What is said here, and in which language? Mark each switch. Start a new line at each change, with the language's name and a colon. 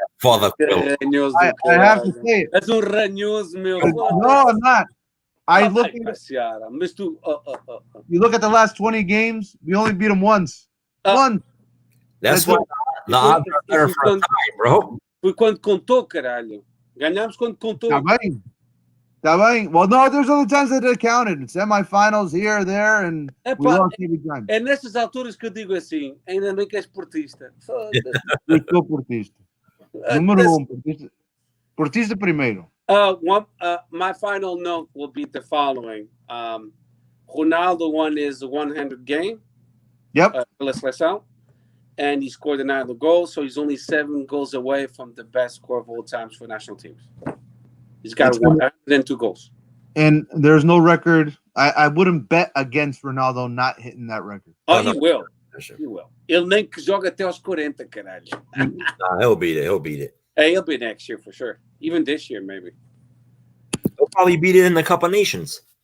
English: Father, I have to say it. That's
Portuguese: un ranhoso, meu.
English: No, I'm not. I look at you look at the last 20 games, we only beat them once. Once. That's what the odds are better for a tie, bro.
Portuguese: Foi quando contou, caralho. Ganhamos quando contou. Tá bem.
English: Well, no, there's other times that it counted. Semifinals here, there, and we lost every time.
Portuguese: É nessas alturas que eu digo assim, ainda bem que és portista. Eu sou portista. Número 1, portista primeiro.
English: My final note will be the following. Ronaldo won his 100 game. Yep.
Portuguese: Pela seleção.
English: And he scored another goal, so he's only 7 goals away from the best score of all times for national teams. He's got 102 goals. And there's no record. I wouldn't bet against Ronaldo not hitting that record. Oh, he will. He will.
Portuguese: Ele nem que joga até aos 40, caralho.
English: Nah, he'll beat it. Hey, he'll be next year for sure. Even this year, maybe. He'll probably beat it in the Cup of Nations.